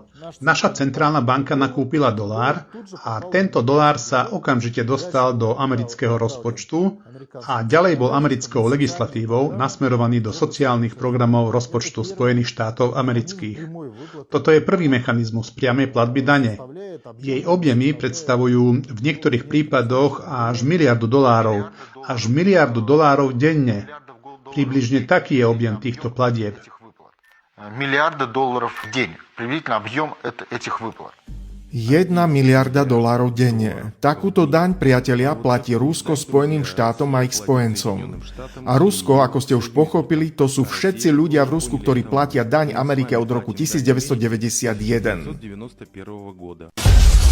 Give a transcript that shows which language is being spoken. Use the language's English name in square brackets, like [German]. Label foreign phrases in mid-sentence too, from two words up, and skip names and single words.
[Slovak] Naša centrálna banka nakúpila dolár a tento dolár sa okamžite dostal do amerického rozpočtu a ďalej bol americkou legislatívou nasmerovaný do sociálnych programov rozpočtu Spojených štátov amerických. Toto je prvý mechanizmus priamej platby dane. Jej objemy predstavujú v niektorých prípadoch až miliardu dolárov. Až miliardu dolárov denne. Približne taký je objem týchto platieb. [Russian] Миллиарда долларов в день. Приблизительно объем этих выплат. [Slovak] 1 miliarda dolárov denne. Takúto daň, priatelia, platí Rusko Spojeným štátom a ich spojencom. A Rusko, ako ste už pochopili, to sú všetci ľudia v Rusku, ktorí platia daň Amerike od roku 1991.